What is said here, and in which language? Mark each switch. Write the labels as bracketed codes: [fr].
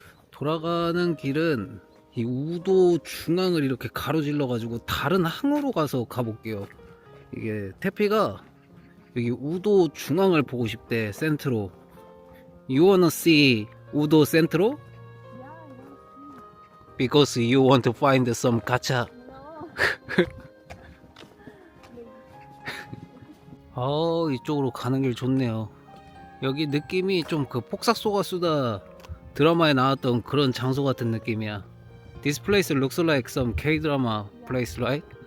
[ko] 돌아가는 길은 이 우도 중앙을 이렇게 가로질러 가지고 다른 항으로 가서 가볼게요. 이게 태피가 여기 우도 중앙을 보고 싶대. 센트로. [en] You wanna see 우도 센트로? Yeah, I want to see. Because you want to find some gacha. No. [ko] 이쪽으로 가는 길 좋네요. 여기 느낌이 좀 그 폭삭 소가수다 드라마에 나왔던 그런 장소 같은 느낌이야. [en] This place looks like some K-drama place, right?